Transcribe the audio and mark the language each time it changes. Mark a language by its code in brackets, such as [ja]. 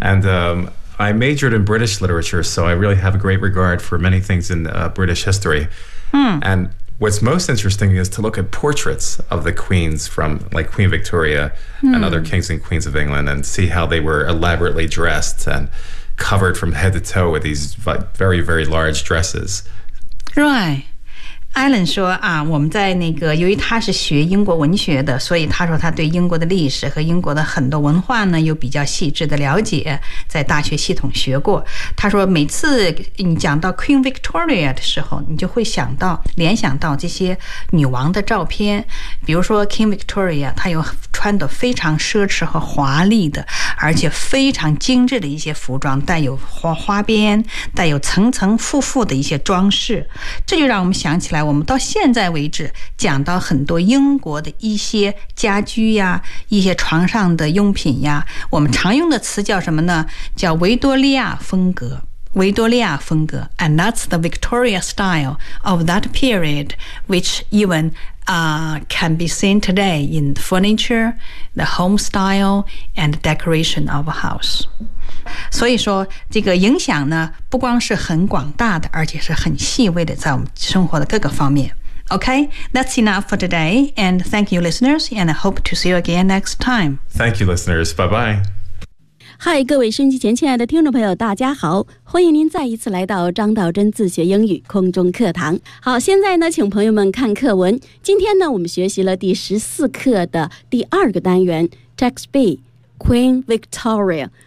[en] And I majored in British literature, so I really have a great regard for many things in British history. Mm. And what's most interesting is to look at portraits of the queens from, like, Queen Victoria mm. and other kings and queens of England and see how they were elaborately dressed and... covered from head to toe with these very, very large dresses. Right. [zh] Alan 说啊，我们在那个，由于他是学英国文学的，所以他说他对英国的历史和英国的很多文化呢，有比较细致的了解，在大学系统学过。他说每次你讲到 Queen Victoria 的时候，你就会想到，联想到这些女王的照片，比如说 King Victoria， 他有穿得非常奢侈和华丽的，而且非常精致的一些服装，带有花边，带有层层复复的一些装饰。这就让我们想起来，我们到现在为止讲到很多英国的一些家居呀，一些床上的用品呀，我们常用的词叫什么呢？叫维多利亚风格。维多利亚风格 [en] ，and that's the Victoria style of that period, which even can be seen today in furniture, the home style, and decoration of a house. [zh] 所以说，这个影响呢，不光是很广大的，而且是很细微的，在我们生活的各个方面。 [en] Okay, that's enough for today, and thank you, listeners, and I hope to see you again next time. Thank you, listeners. Bye bye. [zh] 嗨，各位收音机前亲爱的听众朋友，大家好，欢迎您再一次来到张道真自学英语空中课堂。好，现在呢，请朋友们看课文。今天呢，我们学习了第14课的第2个单元 ，Text B， Queen Victoria。